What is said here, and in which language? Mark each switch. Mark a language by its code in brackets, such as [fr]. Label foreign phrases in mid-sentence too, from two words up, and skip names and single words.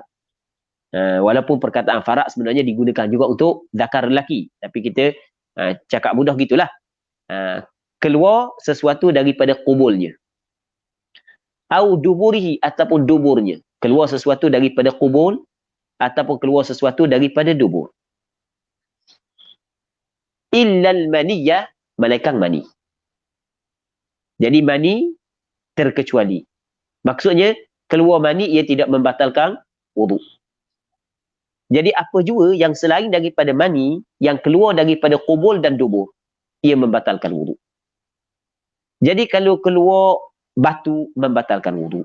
[ms] Walaupun perkataan farak sebenarnya digunakan juga untuk zakar lelaki, tapi kita cakap mudah gitulah. Keluar sesuatu daripada qubulnya. [ar] Au duburihi, [ms] ataupun duburnya. Keluar sesuatu daripada qubul ataupun keluar sesuatu daripada dubur. [ar] Illal maniyah, [ms] malaikat mani. Jadi mani terkecuali. Maksudnya keluar mani ia tidak membatalkan wudu. Jadi apa jua yang selain daripada mani yang keluar daripada qubul dan dubur, ia membatalkan wudu. Jadi kalau keluar batu membatalkan wudu.